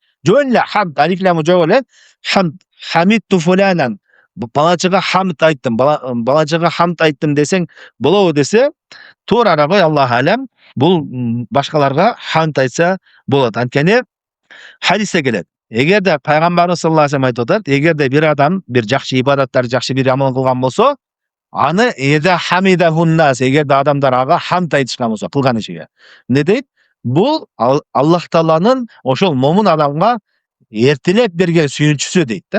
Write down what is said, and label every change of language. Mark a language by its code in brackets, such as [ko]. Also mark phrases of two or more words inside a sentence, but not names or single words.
[ky] Жөн эле хамд, алиф ламы жок эле, хамд, [ar] حمدت فلانا, [ky] балачыга хамд айттым, балачыга хамд айттым десең болобу десе, туура кой, [ar] الله أعلم, [ky] бул башкаларга хамд айтса болот. Анткени хадисте келет. Эгерде пайгамбарыбыз [ar] صلى الله عليه وسلم [ky] айтып атат, эгерде бир адам бир жакшы ибадаттар, жакшы бир амал кылган болсо, аны [ar] إذا حمده الناس, [ky] эгерде адамдар ага хамд айтышкан болсо кылган ишиге. Эмне дейт? Бул Аллах Тааланын ошол момун адамга эртелеп берген сүйүнчүсү дейт да.